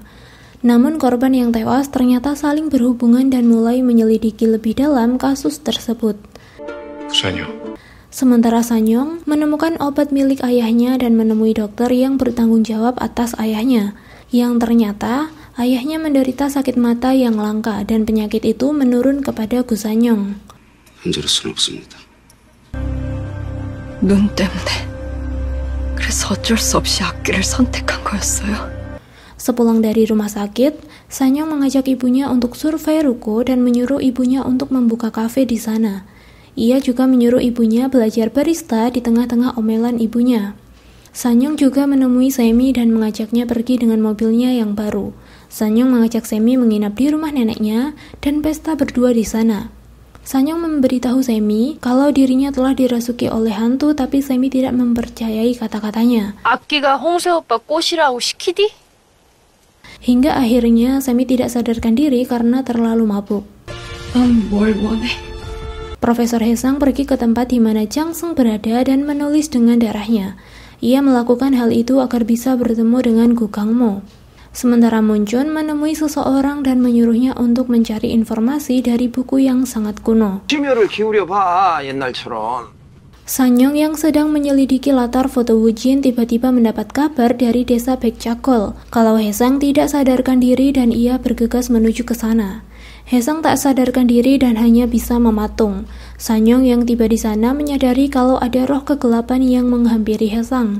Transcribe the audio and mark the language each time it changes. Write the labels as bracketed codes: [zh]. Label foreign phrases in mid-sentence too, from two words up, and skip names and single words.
[id] Namun korban yang tewas ternyata saling berhubungan dan mulai menyelidiki lebih dalam kasus tersebut. Sementara Sanyong menemukan obat milik ayahnya dan menemui dokter yang bertanggung jawab atas ayahnya, yang ternyata ayahnya menderita sakit mata yang langka dan penyakit itu menurun kepada Gu Sanyong. [ko] 눈 때문에. 그래서 어쩔 수 없이 악기를 선택한 거였어요. [id] Sepulang dari rumah sakit, Sanyong mengajak ibunya untuk survei ruko dan menyuruh ibunya untuk membuka kafe di sana. Ia juga menyuruh ibunya belajar barista di tengah-tengah omelan ibunya. Sanyong juga menemui Semi dan mengajaknya pergi dengan mobilnya yang baru. Sanyong mengajak Semi menginap di rumah neneknya dan pesta berdua di sana. Sanyong memberitahu Semi kalau dirinya telah dirasuki oleh hantu, tapi Semi tidak mempercayai kata-katanya. [ko] 악기가 홍세 오빠 꽃이라고 시키디? [id] Hingga akhirnya Semi tidak sadarkan diri karena terlalu mabuk. [ko] 뭘 원해? [id] Profesor Haesang pergi ke tempat di mana Jang Seung berada dan menulis dengan darahnya. Ia melakukan hal itu agar bisa bertemu dengan Gu Gangmo. Sementara Munchun menemui seseorang dan menyuruhnya untuk mencari informasi dari buku yang sangat kuno. [ko] 심혈을 기울여봐, 옛날처럼. [id] Sanyong yang sedang menyelidiki latar foto Wujin tiba-tiba mendapat kabar dari desa Baekchakol kalau Haesang tidak sadarkan diri dan ia bergegas menuju ke sana. Haesang tak sadarkan diri dan hanya bisa mematung. Sanyong yang tiba di sana menyadari kalau ada roh kegelapan yang menghampiri Haesang.